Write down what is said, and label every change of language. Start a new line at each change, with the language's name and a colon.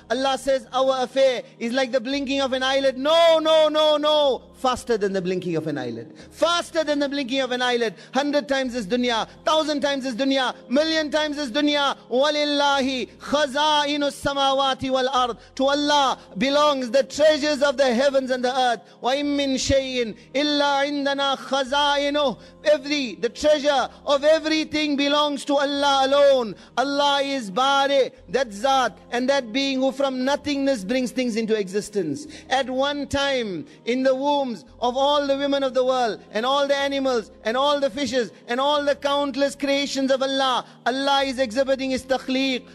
English: Allah says our affair is like the blinking of an eyelid. No. Faster than the blinking of an eyelid. Faster than the blinking of an eyelid. 100 times this dunya, 1,000 times this dunya, 1,000,000 times this dunya.
Arabic: وَلِلَّهِ خَزَائِنُ السَّمَاوَاتِ وَالْأَرْضِ.
English: To Allah belongs the treasures of the heavens and the earth.
Arabic: وَإِن مِّن شَيْءٍ إِلَّا عِندَنَا خَزَائِنُهُ.
English: The treasure of every Everything belongs to Allah alone. Allah is Bari, that Zat, and that being who from nothingness brings things into existence. At one time, in the wombs of all the women of the world, and all the animals, and all the fishes, and all the countless creations of Allah, Allah is exhibiting His takhliq.